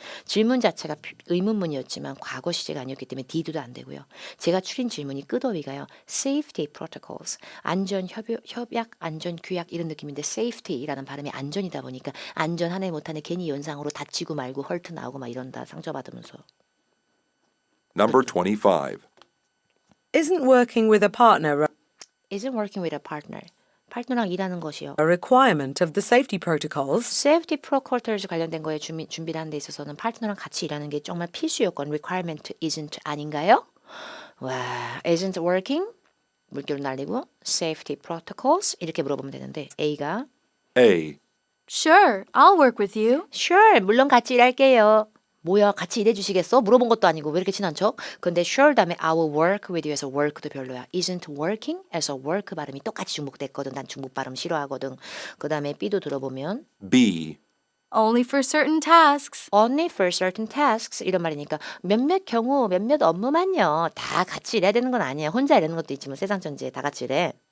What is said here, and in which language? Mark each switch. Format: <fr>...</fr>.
<ko>질문 자체가 의문문이었지만 과거 시제가 아니었기 때문에 did도 안 되고요. 제가 추린 질문이 끄더위가요. Safety protocols, 안전 협약, 안전 규약 이런 느낌인데 safety라는 발음이 안전이다 보니까 안전 하네 못하네 괜히 연상으로 다치고 말고 헐트 나오고 막 이런다 상처받으면서.</ko> <en>Number 25. Isn't working with a partner Isn't working with a partner.</en> <ko>파트너랑 일하는 것이요.</ko> <en>a requirement of the safety protocols?</en> <ko>Safety protocols 관련된 거에 준비를 하는 데 있어서는 파트너랑 같이 일하는 게 정말 필수 요건 requirement isn't 아닌가요? 와,</ko> <en>isn't working</en> <ko>물결 날리고 safety protocols 이렇게 물어보면 되는데 A가</ko> <en>A, Sure, I'll work with you.</en> <ko>sure 물론 같이 일할게요. 뭐야 같이 일해 주시겠어? 물어본 것도 아니고 왜 이렇게 친한 척? 근데 sure 다음에</ko> <en>I will work with you</en> <ko>에서 work도 별로야.</ko> <en>isn't working</en> <ko>에서 work 발음이 똑같이 중복됐거든. 난 중복 발음 싫어하거든. 그 다음에 B도 들어보면</ko> <en>B, Only for certain tasks. only for certain tasks</en> <ko>이런 말이니까 몇몇 경우 몇몇 업무만요. 다 같이 일해야 되는 건 아니야. 혼자 일하는 것도 있지만 세상 전체에 다 같이 일해.</ko>